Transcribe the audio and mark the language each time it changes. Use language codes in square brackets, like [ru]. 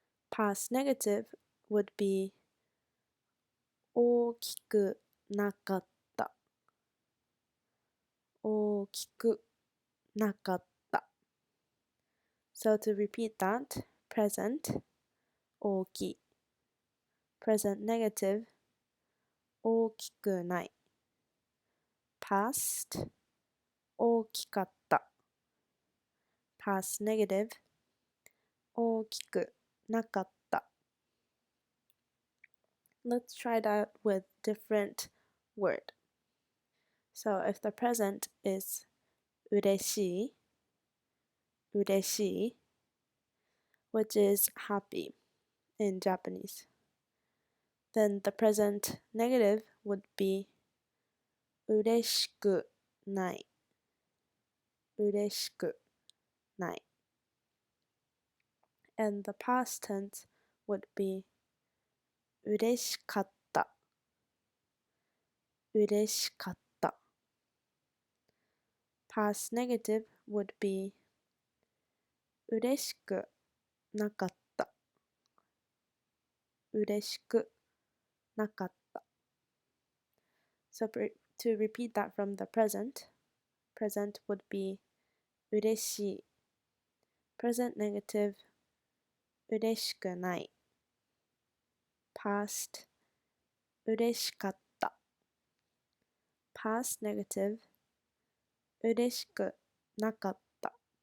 [en] Past negative would be [ja] 大きくなかった。大きくなかった. [en] So to repeat that, present [ja] 大きい. [en] Present negative [ja] 大きくない. [en] Past [ja] 大きかった. [en] Past negative [ja] 大きくなかった. [en] Let's try that with different word. So if the present is [ja] 嬉しい, 嬉しい, [en] which is happy in Japanese, then the present negative would be [ja] 嬉しくない、嬉しくない。 [en] And the past tense would be [ja] 嬉しかった、嬉しかった。 [en] Past negative would be [ja] 嬉しくなかった、嬉しくなかった。 [en] So to repeat that from the present, present would be [ja] 嬉しい。 [en] Present negative [ja] 嬉しくない。 [en] Past [ja] 嬉しかった。 [en] Past negative [ja] 嬉しくなかった。